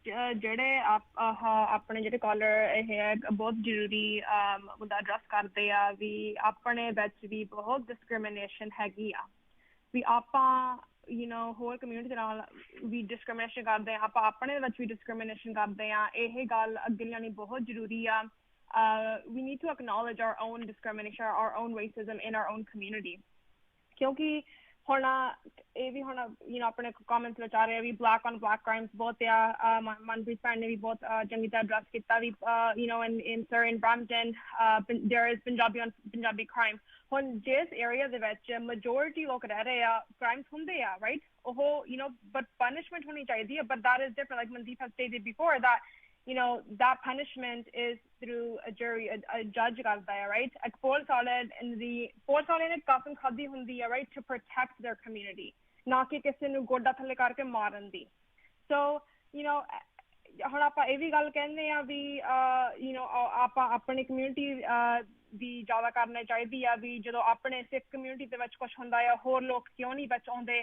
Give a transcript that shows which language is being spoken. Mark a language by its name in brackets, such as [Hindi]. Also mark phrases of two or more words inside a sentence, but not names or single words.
[Punjabi] ਜਿਹੜੇ ਆਪਣੇ ਜਿਹੜੇ ਕਾਲਰ ਇਹ ਹੈ ਬਹੁਤ ਜ਼ਰੂਰੀ ਮੁੱਦਾ ਐਡਰੈਸ ਕਰਦੇ ਆ ਵੀ ਆਪਣੇ ਵਿੱਚ ਵੀ ਬਹੁਤ ਡਿਸਕ੍ਰਿਮੀਨੇਸ਼ਨ ਹੈਗੀ ਆ, ਵੀ ਆਪਾਂ ਹੋਰ ਕਮਿਊਨਿਟੀ ਦੇ ਨਾਲ ਵੀ ਡਿਸਕ੍ਰਿਮੀਨੇਸ਼ਨ ਕਰਦੇ ਆ, ਆਪਾਂ ਆਪਣੇ ਵਿੱਚ ਵੀ ਡਿਸਕ੍ਰਿਮੀਨੇਸ਼ਨ ਕਰਦੇ ਆ। ਇਹ ਗੱਲ ਅੱਗੇ ਲਿਆਉਣੀ ਬਹੁਤ ਜ਼ਰੂਰੀ ਆ। [English] we need to acknowledge our own discrimination, our own racism in our own community, [Punjabi] ਕਿਉਂਕਿ ਹੁਣ ਇਹ ਵੀ ਹੁਣ ਆਪਣੇ ਕਮੈਂਟਸ ਵਿੱਚ ਆ ਰਿਹਾ ਵੀ [English] black on black crimes [Punjabi] ਬਹੁਤ ਆ। ਮਨਪ੍ਰੀਤ ਭੈਣ ਨੇ ਵੀ ਬਹੁਤ ਚੰਗੀ ਤਰ੍ਹਾਂ ਐਡਰੈਸ ਕੀਤਾ ਵੀ [English] in Brampton there is ਪੰਜਾਬੀ on ਪੰਜਾਬੀ crime। [Punjabi] ਹੁਣ ਜਿਸ ਏਰੀਆ ਦੇ ਵਿੱਚ ਮੈਜੋਰਿਟੀ ਲੋਕ ਰਹਿ ਰਹੇ ਆ, ਕ੍ਰਾਈਮਸ ਹੁੰਦੇ ਆ ਰਾਈਟ, ਉਹ [English] but punishment [Punjabi] ਹੋਣੀ ਚਾਹੀਦੀ ਹੈ, [English] But that is different, like Mandeep has stated before, that that punishment is through a jury, a judge [Punjabi] ਕਰਦਾ ਹੈ right। ਇੱਕ ਪੁਲਿਸ ਵਾਲੇ ਨੇ ਕਸਮ ਖਾਧੀ ਹੁੰਦੀ ਹੈ [English] right, to protect their community, [Punjabi] ਨਾ ਕਿ ਕਿਸੇ ਨੂੰ ਗੋਡਾ ਥੱਲੇ ਕਰਕੇ ਮਾਰਨ ਦੀ। so ਹੁਣ ਆਪਾਂ ਇਹ ਵੀ ਗੱਲ ਕਹਿੰਦੇ ਆ ਵੀ ਆਪਾਂ ਆਪਣੀ ਕਮਿਊਨਿਟੀ ਦੀ ਜ਼ਿਆਦਾ ਕਰਨੀ ਚਾਹੀਦੀ ਆ ਵੀ ਜਦੋਂ ਆਪਣੇ ਸਿੱਖ ਕਮਿਊਨਿਟੀ ਦੇ ਵਿੱਚ ਕੁਛ ਹੁੰਦਾ ਆ, ਹੋਰ ਲੋਕ ਕਿਉਂ ਨਹੀਂ ਵਿੱਚ ਆਉਂਦੇ?